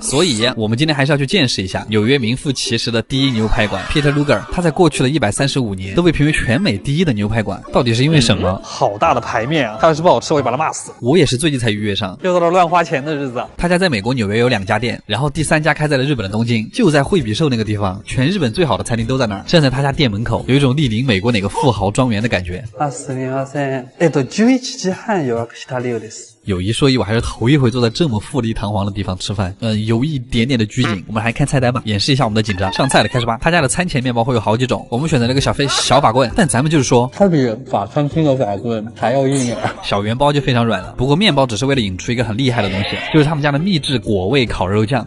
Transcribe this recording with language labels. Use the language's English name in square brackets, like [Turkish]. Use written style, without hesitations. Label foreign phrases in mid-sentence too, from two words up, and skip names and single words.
[Chinese] 所以我们今天还是要去见识一下纽约名副其实的第一牛排馆 Peter Luger， 他在过去的135年都被评为全美第一的牛排馆，到底是因为什么？好大的排面啊！它要是不好吃，我会把它骂死。我也是最近才预约上，又到了乱花钱的日子。他家在美国纽约有2家店，然后第3家开在了日本的东京，就在惠比寿那个地方，全日本最好的餐厅都在那儿。站在他家店门口，有一种莅临美国哪个富豪庄园的感觉。 [Japanese] すみません。11時半予約した量です。 [Chinese] 有一说一，我还是头一回坐在这么富丽堂皇的地方吃饭，有一点点的拘谨。我们还看菜单吧，演示一下我们的紧张。上菜了，开始吧。他家的餐前面包会有好几种，我们选择了一个小法棍，但咱们就是说，它比法餐厅的法棍还要硬点。小圆包就非常软了，不过面包只是为了引出一个很厉害的东西，就是他们家的秘制果味烤肉酱。